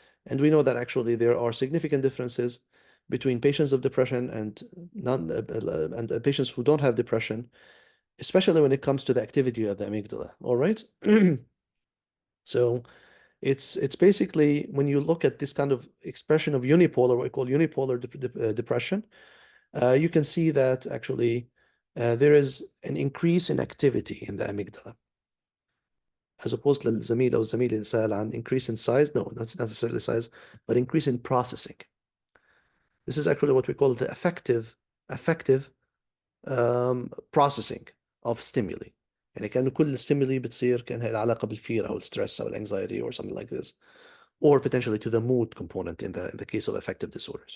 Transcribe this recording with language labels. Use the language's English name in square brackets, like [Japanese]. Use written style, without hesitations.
[English] And we know that actually there are significant differences between patients of depression and non and patients who don't have depression, especially when it comes to the activity of the amygdala. All right. So it's basically when you look at this kind of expression of unipolar, what we call unipolar depression, you can see that actually there is an increase in activity in the amygdala. As opposed [Arabic] للزميل أو الزميل اللي سأل عن [English] increase in size. No, not necessarily size, but increase in processing. This is actually what we call the affective processing of stimuli. [Arabic] يعني كأنه كل [English] stimuli [Arabic] بتصير كأنها لها علاقة بالفير أو السترess أو الانxiety [English] or something like this, or potentially to the mood component in the case of affective disorders.